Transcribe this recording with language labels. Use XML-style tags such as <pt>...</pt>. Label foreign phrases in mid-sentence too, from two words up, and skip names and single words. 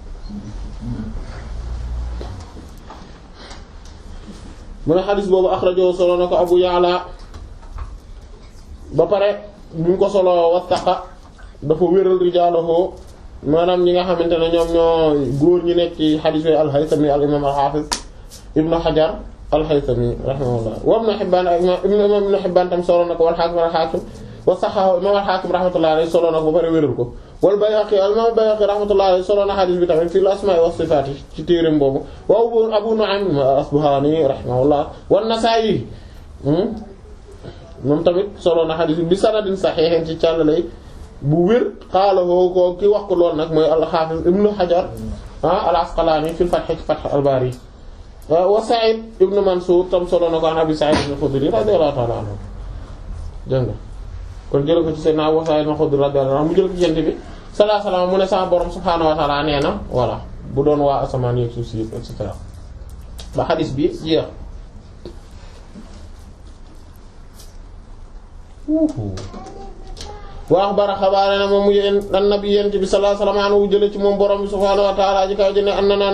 <wo>mu ne xadis boobu axrajo solo na ko Abu Ya'la ba pare bi mu ko solo wattaqa dafa wéral rijaalahu maanaam ñi nga xamante ne ñoom ñoo góor ñi nekk ci xadis yooyu al-Haythami al-imam al-Hafiz Ibn Hajar al-Haythami rahimahullah wa Ibn Hibban ak imam Ibn Hibban tam solo na ko wal Hakim al-Hakim wa saxaahu imam al-Hakim</wo> <ar>رحمة الله عليه</ar> <wo>solo na ko ba pare wéral ko wal Bayhaqi imam al-Bayhaqi</wo> <ar>رحمة الله عليه</ar> <wo>solo na xadis bi tamit</wo> <ar>في الأسماء والصفات</ar> <wo>ci téereem boobu wa Abu Nu'aym al-Asbahani rahimahullah wa Nasaa'i moom tamit solo na xadis bi</wo> <ar>سند صحيح</ar> <wo>ci càllale bu wér xaalahu ko ki wax ko lool nag mooy al-Hafiz Ibn Hajar al-Asqalani</wo> <ar>في الفتح</ar> <wo>ci Fath al-Bari wa Sa'id ibn Mansur tam solo na ko an Abi Sa'id al-Khudri</wo> <ar>رضي الله تعالى عنه</ar> <wo>dégg nga kon jël ko ci Seydina Abu Sa'id al-Khudri</wo> <ar>رضي الله عنه</ar> <wo>mu jël ko ci Yonent bi</wo> <ar>صلى الله عليه وسلم</ar> <wo>mu ne sama borom</wo> <ar>سبحانه وتعالى</ar> <wo>nee na voilà bu doon waa asamaan yi ak suuf si yëpp</wo> <fr>et cetera</fr> <wo>ba xadis bi jeex.</wo> <ar>وأخبر</ar> <wo>xabaare na moom mu yéen annabi Yonent bi</wo> <ar>صلى الله عليه وسلم</ar> <wo>anhu jële ci moom borom bi</wo> <ar>سبحانه وتعالى</ar> <wo>ji kaw ji ne na naa</wo>